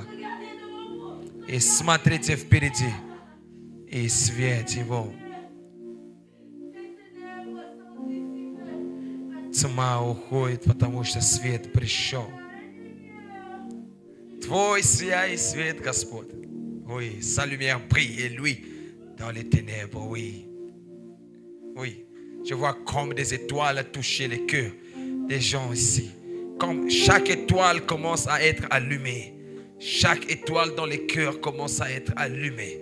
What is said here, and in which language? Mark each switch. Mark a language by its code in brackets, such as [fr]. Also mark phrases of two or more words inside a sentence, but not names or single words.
[ru] И смотрите впереди. И свет его. Тьма уходит, потому что свет пришел. Твой сияй свет, Господь. [fr] Oui, sa lumière brille et lui dans les ténèbres, oui. Oui. Je vois comme des étoiles toucher les cœurs des gens ici. Comme chaque étoile commence à être allumée. Chaque étoile dans les cœurs commence à être allumée.